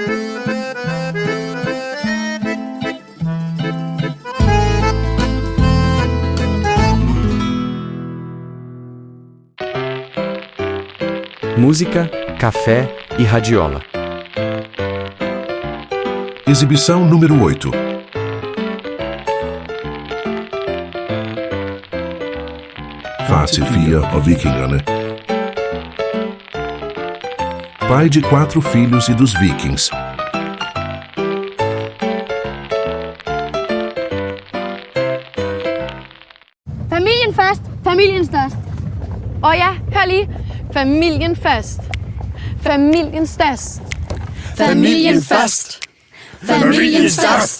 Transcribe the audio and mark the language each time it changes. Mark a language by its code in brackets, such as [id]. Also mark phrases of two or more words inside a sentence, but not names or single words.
[pt] Música, café e radiola. Exibição número 8. [da] Far Sofia og vikingerne. [pt] Pai de 4 filhos e dos vikings. [da] Familien først, familien størst. Ja, hør lige. Familien først. Familien størst. Familien først. Familien størst.